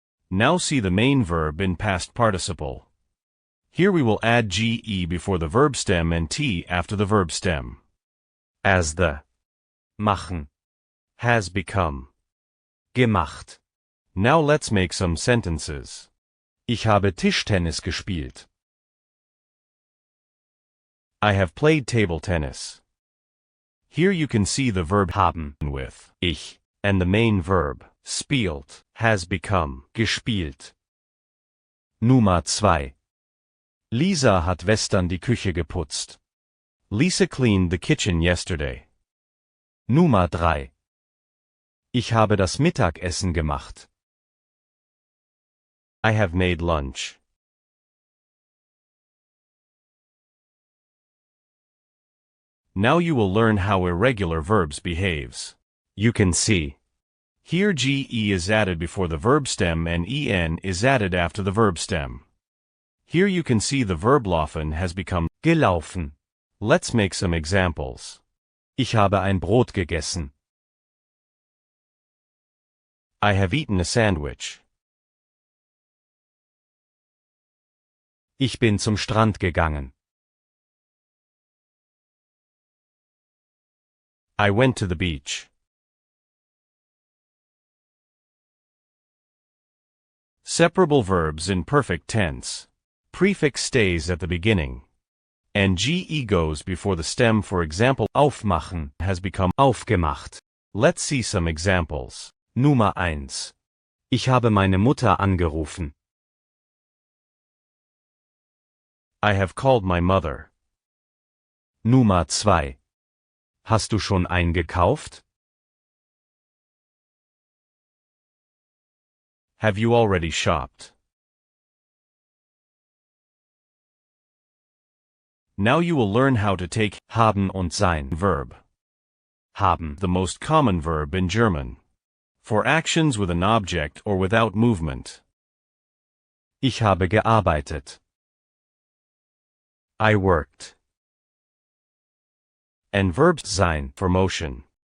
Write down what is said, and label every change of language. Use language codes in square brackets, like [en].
[en] Now see the main verb in past participle. Here we will add ge before the verb stem and t after the verb stem. As the machen has become gemacht. Now let's make some sentences. [de] Ich habe Tischtennis gespielt. [en] I have played table tennis. Here you can see the verb haben with ich and the main verb spielt has become gespielt. [de] Nummer 2. Lisa hat gestern die Küche geputzt. [en] Lisa cleaned the kitchen yesterday. [de] Nummer 3. Ich habe das Mittagessen gemacht. [en] I have made lunch. Now you will learn how irregular verbs behaves. You can see. Here ge is added before the verb stem and en is added after the verb stem. Here you can see the verb laufen has become gelaufen. Let's make some examples. [de] Ich habe ein Brot gegessen. [en] I have eaten a sandwich. [de] Ich bin zum Strand gegangen. [en] I went to the beach. Separable verbs in perfect tense. Prefix stays at the beginning. And ge goes before the stem. For example, aufmachen has become aufgemacht. Let's see some examples. [de] Nummer 1. Ich habe meine Mutter angerufen. [en] I have called my mother. [de] Nummer 2. Hast du schon eingekauft? [en] Have you already shopped? Now you will learn how to take haben und sein verb. Haben, the most common verb in German. For actions with an object or without movement. [de] Ich habe gearbeitet. [en] I worked. And verbs sein for motion.